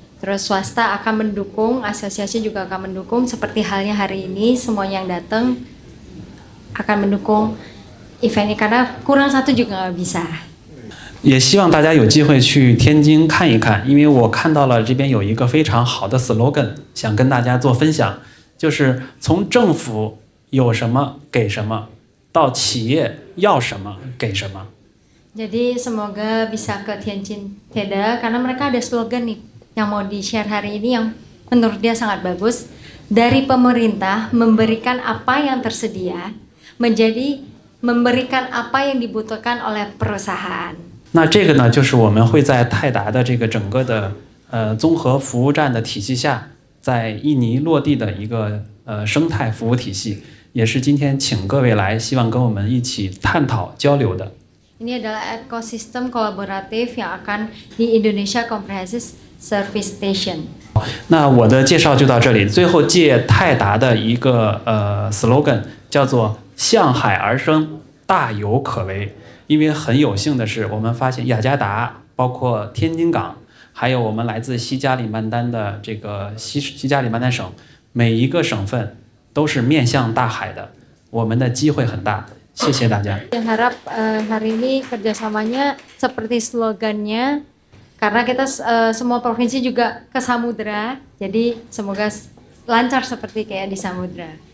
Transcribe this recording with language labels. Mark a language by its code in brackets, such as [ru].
[id] Terus swasta akan mendukung, asosiasi juga akan mendukung. Seperti halnya hari ini, semuanya yang datang akan mendukung event ini karena kurang satu juga nggak bisa. [zh] 也希望大家有机会去天津看一看，因为我看到了这边有一个非常好的 slogan， 想跟大家做分享，就是从政府有什么给什么，到企业要什么给什么。 [id] Jadi semoga bisa ke Tianjin TEDA karena mereka ada slogan nih yang mau di-share hari ini yang menurut dia sangat bagus. Dari pemerintah memberikan apa yang tersedia menjadi memberikan apa yang dibutuhkan oleh perusahaan. [zh] 那这个呢，就是我们会在泰达的这个整个的综合服务站的体系下，在印尼落地的一个生态服务体系，也是今天请各位来，希望跟我们一起探讨交流的。 [id] Ini adalah ekosistem kolaboratif yang akan di Indonesia Comprehensive Service Station. [zh] 那我的介绍就到这里，最后借泰达的一个slogan，叫做向海而生，大有可为。因为很有幸的是，我们发现雅加达，包括天津港，还有我们来自西加里曼丹的这个西加里曼丹省，每一个省份都是面向大海的。我们的机会很大。谢谢大家。 [id] Harap hari ini kerjasamanya seperti slogannya, karena kita semua provinsi juga ke samudra, jadi semoga lancar seperti kayak di samudra.